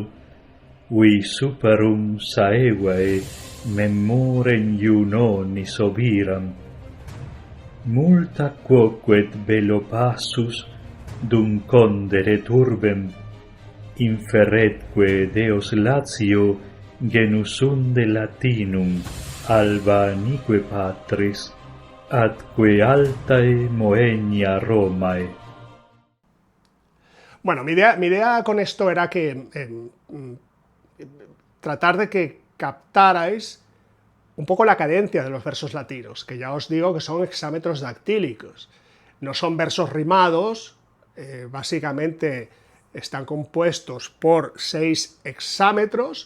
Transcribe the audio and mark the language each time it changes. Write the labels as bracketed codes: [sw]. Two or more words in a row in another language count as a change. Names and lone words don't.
[la] vi superum saevae memorem iunonis oviram, multa quoquet bello passus dum conderet urbem, inferretque Deos Latio genus unde Latinum Albanique patris, atque altae Moenia Romae. [es] Bueno, mi idea con esto era que tratar de que captarais un poco la cadencia de los versos latinos, que ya os digo que son hexámetros dactílicos. No son versos rimados, básicamente están compuestos por 6 hexámetros.